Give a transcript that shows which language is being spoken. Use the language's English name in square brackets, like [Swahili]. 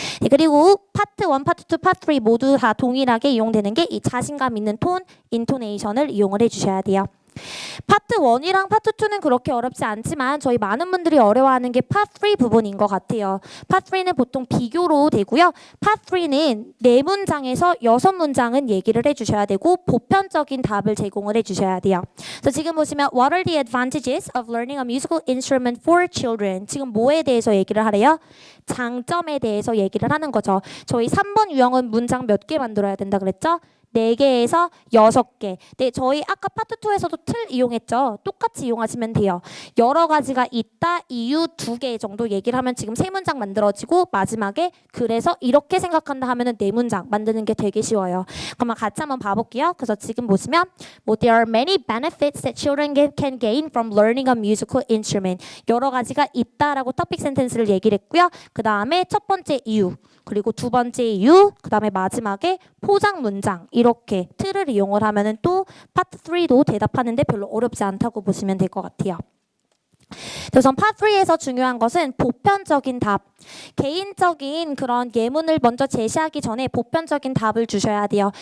[Korean] 네, 그리고 파트 1, 파트 2, 파트 3 모두 다 동일하게 이용되는 게 이 자신감 있는 톤, 인토네이션을 이용을 해주셔야 돼요. 파트 1이랑 파트 2는 그렇게 어렵지 않지만 저희 많은 분들이 어려워하는 게 파트 3 부분인 것 같아요. 파트 3는 보통 비교로 되고요. 파트 3는 4문장에서 6문장은 얘기를 해주셔야 되고 보편적인 답을 제공을 해주셔야 돼요. 그래서 지금 보시면 [English] What are the advantages of learning a musical instrument for children? [Korean] 지금 뭐에 대해서 얘기를 하래요? 장점에 대해서 얘기를 하는 거죠. 저희 3번 유형은 문장 몇 개 만들어야 된다 그랬죠? 4개에서 6개. 네, 저희 아까 파트 2에서도 틀 이용했죠. 똑같이 이용하시면 돼요. 여러 가지가 있다, 이유 2개 정도 얘기를 하면 지금 3문장 만들어지고 마지막에 그래서 이렇게 생각한다 하면은 4문장 만드는 게 되게 쉬워요. 그러면 같이 한번 봐볼게요. 그래서 지금 보시면 뭐 [English] There are many benefits that children can gain from learning a musical instrument. [Korean] 여러 가지가 있다라고 토픽 센텐스를 얘기를 했고요. 그 다음에 첫 번째 이유, 그리고 두 번째 이유, 그 다음에 마지막에 포장 문장, 이렇게 틀을 이용을 하면은 또 파트 3도 대답하는데 별로 어렵지 않다고 보시면 될 것 같아요. 그래서 파트 3에서 중요한 것은 보편적인 답, 개인적인 그런 예문을 먼저 제시하기 전에 보편적인 답을 주셔야 돼요.